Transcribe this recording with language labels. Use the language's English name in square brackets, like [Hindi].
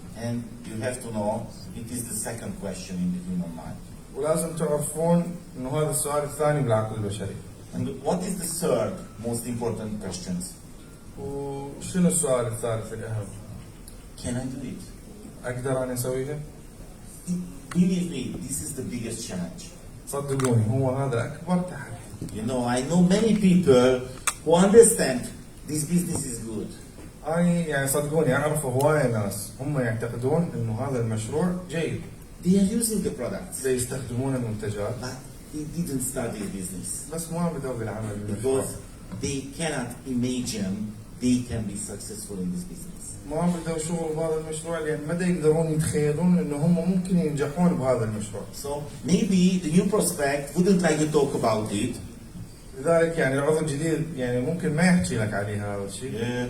[English] And you have to know it is the second question in the human mind. [Arabic] ولازم تعرفون انه هذا السؤال الثاني بالعقل البشري. [English] And what is the third most important questions? [Arabic] وشنو السؤال الثالث الاهم؟ [English] Can I do it? [Arabic] اقدر انا اسويها؟ [English] Believe me, this is the biggest challenge. [Arabic] صدقوني هو هذا اكبر تحدي. [English] You know, I know many people who understand this business is good. [Arabic] أنا يعني صدقوني أعرف هواية ناس هم يعتقدون إنه هذا المشروع جيد. [English] They are using the products, [Arabic] يستخدمون المنتجات. [English] but they didn't start this business [Arabic] بس ما بدأوا بالعمل بالمشروع. [English] because they cannot imagine they can be successful in this business. [Arabic] ما بدأوا شغل بهذا المشروع لأن ما يقدرون يتخيلون إنه هم ممكن ينجحون بهذا المشروع. [English] So maybe the new prospect wouldn't like to talk about it. [Arabic] لذلك يعني العضو الجديد يعني ممكن ما يحكي لك عليه هذا الشيء.